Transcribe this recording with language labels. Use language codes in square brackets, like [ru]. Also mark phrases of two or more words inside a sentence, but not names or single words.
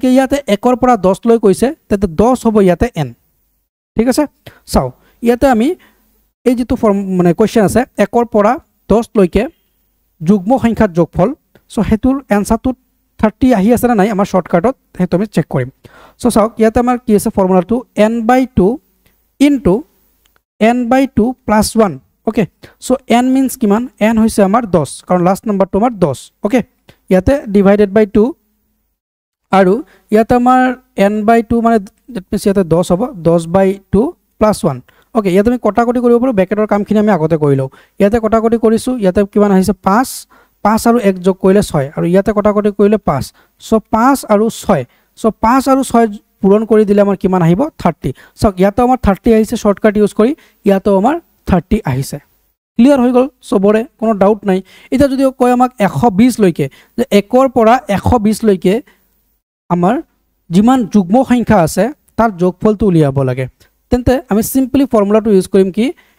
[as] কি ইয়াতে 1 ৰ পৰা 10 লৈ কৈছে তেতে 10 হ'ব ইয়াতে n ঠিক আছে চাও ইয়াতে আমি এই যেটো ফৰ্ম মানে কোৱেশ্চন আছে 1 ৰ পৰা 10 লৈকে যুগ্ম সংখ্যাৰ যোগফল সো হেতুৰ এনসাৰটো 30 আহি আছে না নাই আমাৰ শৰ্টকাটত হেতু আমি চেক কৰিম সো চাওক ইয়াতে আমাৰ কি আছে ফৰ্মুলাটো n/2 into n/2 + 1 ওকে ছ' n means কিমান n হৈছে আমাৰ 10 কাৰণ [en] last number [as] তো আমাৰ 10 ওকে ইয়াতে [en] divided by 2 [as] আৰু ইয়াতে আমাৰ n/2 মানে [en] that means [as] ইয়াতে 10 হ'ব 10/2 + 1 ওকে ইয়াতে আমি কটাকটি কৰিব পাৰো ব্র্যাকেটৰ কামখিনি আমি আগতে কৰিলো ইয়াতে কটাকটি কৰিছো ইয়াতে কিমান আহিছে 5 5 আৰু 1 যোগ কৰিলে 6 আৰু ইয়াতে কটাকটি কৰিলে 5 সো 5 আৰু 6 সো 5 আৰু 6 পূৰণ কৰি দিলে আমাৰ কিমান আহিব 30 সো ইয়াতে আমাৰ 30 আহিছে শৰ্টকাট ইউজ কৰি ইয়াতে আমাৰ 30 আহিছে ক্লিয়াৰ হৈ গল সবৰে কোনো ডাউট নাই এটা যদি কয় আমাক 120 লৈকে যে 1 ৰ পৰা 120 লৈকে আমাৰ যিমান যুগ্ম সংখ্যা আছে তাৰ যোগফলটো উলিয়াব লাগে তেন্তে আমি সিম্পলি ফৰ্মুলাটো ইউজ কৰিম কি